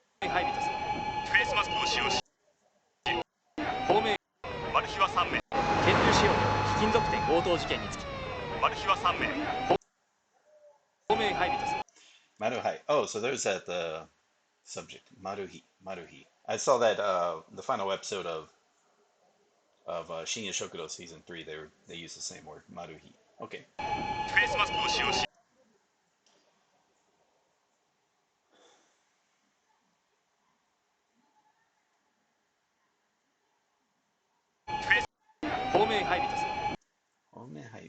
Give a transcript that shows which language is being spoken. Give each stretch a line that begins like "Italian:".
Japanese: 配備とするフェイスマスクを使用し方面マルヒは3名拳銃使用による貴金属店強盗事件につきマルヒは3名方面配備とする Maruhai.
English: Oh, so there's that subject. Maruhi. I saw that the final episode of Shinya Shokudo season 3. They use the same word. Maruhi. Okay.
Japanese: フェイスマスクを使用し方面配備とする Omehaibi.